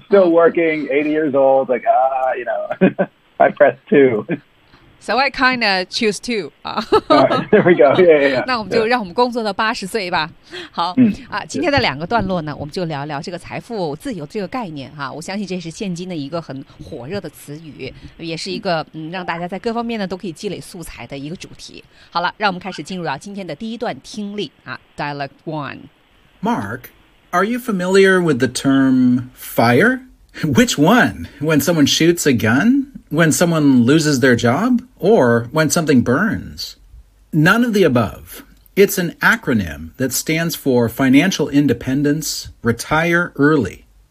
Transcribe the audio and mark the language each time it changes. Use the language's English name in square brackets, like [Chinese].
[English] Still working, 80 years old, like, you know, I press two. So I kind of choose two. There we go. Yeah, yeah, yeah. [Chinese] 那我们就让我们工作到80岁吧。好、mm. 啊，今天的两个段落呢，我们就聊聊这个财富自由这个概念哈、啊。我相信这是现今的一个很火热的词语，也是一个让大家在各方面呢都可以积累素材的一个主题。好了，让我们开始进入今天的第一段听力啊 ，Dialogue One. [English] Mark, are you familiar with the term fire? Which one? When someone shoots a gun? When someone loses their job, or when something burns? None of the above. It's an acronym that stands for Financial Independence, Retire Early.